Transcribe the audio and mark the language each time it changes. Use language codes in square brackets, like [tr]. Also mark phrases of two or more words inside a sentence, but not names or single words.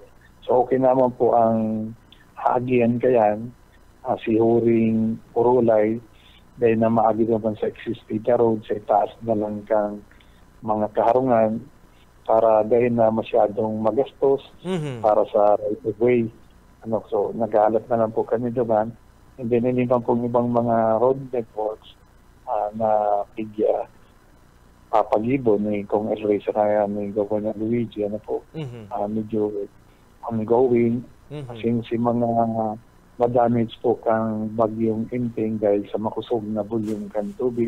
[bik] So okay naman po ang haagian kayan, si Huring Purulay, dahil na maagi naman sa existing road, sa itaas na lang kang mga kaharungan, para dahil na masyadong magastos para sa [en] right of way. [bik] So naghahalap na lang po kami naman. And then hindi pa po ibang mga [en] road networks [bik] na bigya papag-ibon ni Kong El Rey sa ni Governor Luigi, medyo ongoing. Kasi si mga ma-damage po kang bagyong Inting dahil sa makusog na volume kan tubig.